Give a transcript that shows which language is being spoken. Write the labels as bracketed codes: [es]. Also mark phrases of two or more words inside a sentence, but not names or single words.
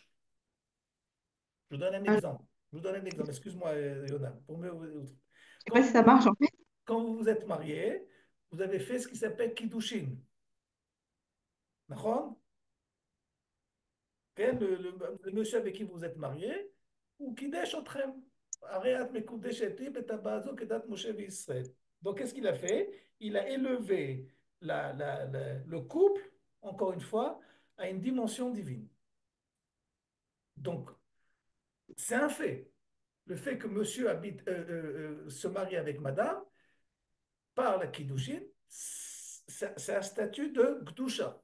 [fr] Je vous donne un un- exemple. Je vous donne un exemple. Excuse-moi, Yonan. je sais pas si ça marche en fait. Quand vous vous êtes marié, vous avez fait ce qui s'appelle Kiddushin. D'accord? כן, le monsieur avec qui vous êtes marié, [he] הוא קידש אתכם. הרי את מקודשת לי בטבעת זו כדת משה וישראל. [fr] Donc, qu'est-ce qu'il a fait? Il a élevé le couple, encore une fois, à une dimension divine. Donc, c'est un fait. Le fait que monsieur se marie avec madame, par la Kiddushin, c'est un statut de Gdusha.